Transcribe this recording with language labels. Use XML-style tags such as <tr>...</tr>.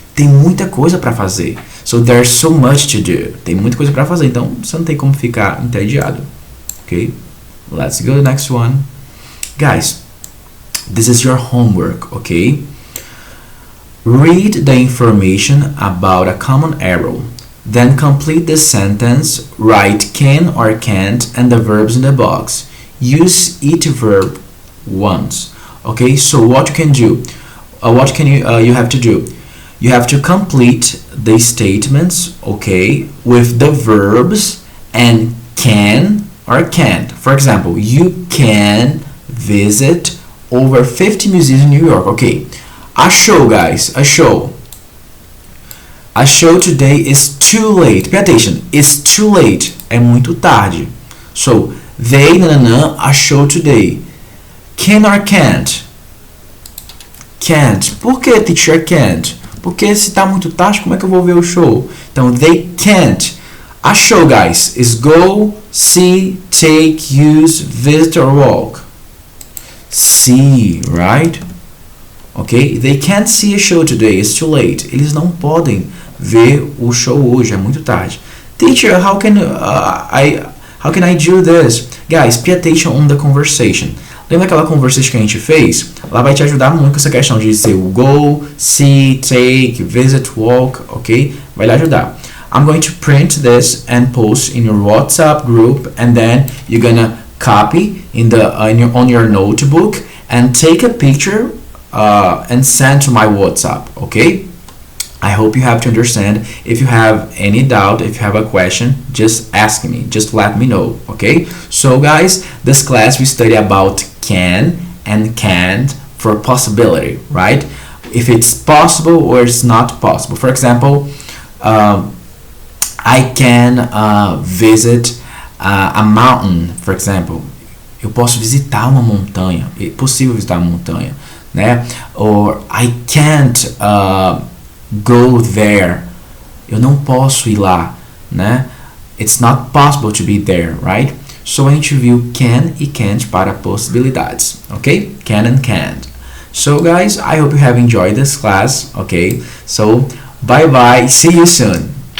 <pt>Tem muita coisa para fazer.</pt> <en>So there's so much to do.</en> <pt>Tem muita coisa para fazer, então você não tem como ficar entediado.</pt> <en>Ok? Let's go to the next one. Guys, this is your homework, okay? Read the information about a common arrow. Then complete the sentence, write can or can't and the verbs in the box. Use each verb once. Okay, so what you can do, you have to do? you have to complete the statements, okay, with the verbs and can or can't. For example, you can visit over 50 museums in New York. Okay, a show, guys, a show. A show today is too late. Pay attention, it's too late.</en> <pt>É muito tarde.</pt> <en>So, they, a show today. Can or can't? Can't.</en> <pt>Por que, teacher, can't? Porque se tá muito tarde, como é que eu vou ver o show?</pt> <en>Então, they can't. A show, guys, is go, see, take, use, visit or walk. See, right? Ok? They can't see a show today, it's too late.</en> <pt>Eles não podem ver o show hoje, é muito tarde.</pt> <en>Teacher, how can I do this? Guys, pay attention on the conversation.</en> <pt>Lembra aquela conversation que a gente fez? Ela vai te ajudar muito com essa questão de dizer o go, see, take, visit, walk, ok? Vai lhe ajudar.</pt> <en>I'm going to print this and post in your WhatsApp group, and then you're gonna copy on your notebook and take a picture and send to my WhatsApp, okay? I hope you have to understand. If you have any doubt, if you have a question, just ask me, just let me know, okay? So guys, this class we study about can and can't for possibility, right? If it's possible or it's not possible. For example, I can visit a mountain, for example.</en> <pt>Eu posso visitar uma montanha. É possível visitar uma montanha, né?</pt> <en>Or I can't go there.</en> <pt>Eu não posso ir lá, né?</pt> <en>It's not possible to be there, right?</en> <pt>So a gente viu can e can't para possibilidades, ok?</pt> <en>Can and can't. So guys, I hope you have enjoyed this class, okay? So bye bye, see you soon.</en>